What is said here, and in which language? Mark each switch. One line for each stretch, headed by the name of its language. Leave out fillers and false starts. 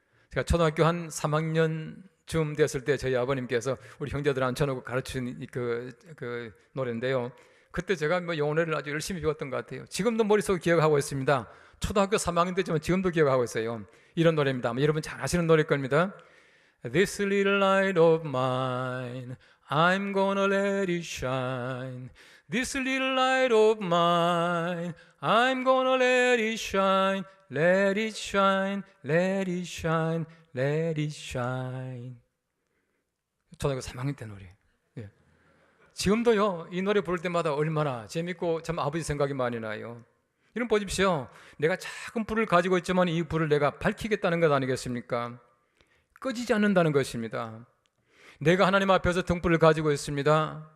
Korean: 제가 초등학교 한 3학년쯤 됐을 때 저희 아버님께서 우리 형제들 앉혀놓고 가르친 그 노래인데요. 그때 제가 영어 노래를 아주 열심히 배웠던 것 같아요. 지금도 머릿속에 기억하고 있습니다. 초등학교 3학년 때지만 지금도 기억하고 있어요. 이런 노래입니다. 아마 여러분 잘 아시는 노래일 겁니다.
English: This little light of mine, I'm gonna let it shine. This little light of mine, I'm gonna let it shine. Let it shine, let it shine, let it shine.
Korean: 초등학교 3학년 때 노래. 예. 지금도요, 이 노래 부를 때마다 얼마나 재밌고 참 아버지 생각이 많이 나요. 이런 보십시오. 내가 작은 불을 가지고 있지만 이 불을 내가 밝히겠다는 것 아니겠습니까? 꺼지지 않는다는 것입니다. 내가 하나님 앞에서 등불을 가지고 있습니다.